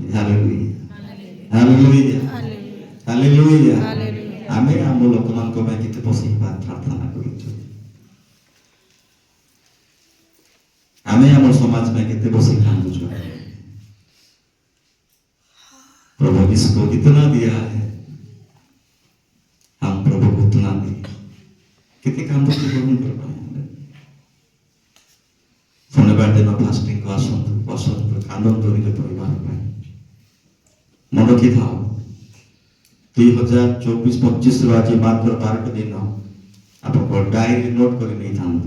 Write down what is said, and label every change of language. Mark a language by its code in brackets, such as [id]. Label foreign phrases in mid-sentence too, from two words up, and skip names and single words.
[or] ହାଲେଲୁୟା, ହାଲେଲୁୟା, ହାଲେଲୁୟା। ଆମେ ଆମ ଲୋକମାନଙ୍କ ପାଇଁ କେତେ ବସିକି ପ୍ରାର୍ଥନା କରୁଛୁ? ଆମେ ଆମ ସମାଜ ପାଇଁ କେତେ ବସିକି କାନ୍ଦୁଛୁ? [hi] जितना दिया है हम प्रभु को उतना दें। कितने काम तो प्रभु कर पाए [or] ଶନିବାର ଦିନ ଫାଷ୍ଟିଂକୁ ଆସନ୍ତୁ କାନ୍ଦନ୍ତୁ ନିଜ ପରିବାର ପାଇଁ। ମନେ ରଖିଥାଅ 2024-25 ଆଜି ମାତ୍ର 12ଟି ଦିନ ଆପଣଙ୍କ ଡାଏରୀ ନୋଟ୍ କରି ନେଇଥାନ୍ତୁ।